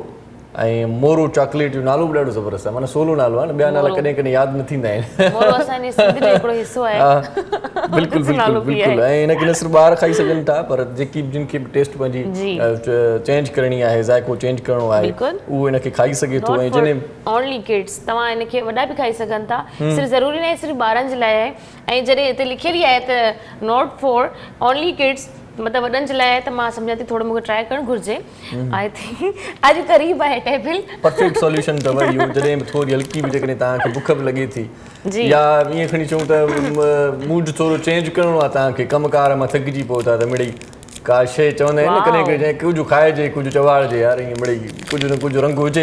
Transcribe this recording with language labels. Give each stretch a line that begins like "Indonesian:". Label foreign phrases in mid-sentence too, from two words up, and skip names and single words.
Sindhi: ऐं मोरो चॉकलेट जो नालो बि ॾाढो ज़बरदस्त आहे, माना सोलो नालो आहे न, ॿिया नाला कॾहिं कॾहिं यादि न थींदा आहिनि। बिल्कुलु बिल्कुलु बिल्कुलु। ऐं हिनखे न सिर्फ़ु ॿार खाई सघनि था, पर जेकी जिन खे बि टेस्ट पंहिंजी चेंज करणी आहे, ज़ाइको चेंज करिणो आहे, उहो हिनखे खाई सघे थो। ऐं जॾहिं
English: only kids,
Sindhi: तव्हां हिनखे वॾा बि खाई सघनि था, सिर्फ़ु ज़रूरी न आहे सिर्फ़ु ॿारनि जे लाइ आहे। ऐं जॾहिं हिते लिखियल ई आहे त
English: not for only kids,
Sindhi: मतिलबु वॾनि जे लाइ आहे, त मां सम्झां थी थोरो मूंखे ट्राई करणु घुरिजे।
English: I think
Sindhi: अॼु क़रीब आहे टेबल
English: perfect solution
Sindhi: अथव इहो। जॾहिं बि थोरी हल्की बि जेकॾहिं तव्हांखे बुख बि लॻे थी या ईअं खणी चऊं त मूड थोरो चेंज करिणो आहे, तव्हांखे कमकार मां थकिजी पियो था, त मिड़ई का शइ चवंदा आहिनि न कॾहिं कॾहिं कुझु खाइजे कुझु चवाइजे, यार ईअं मिड़ई कुझु न कुझु रंग हुजे।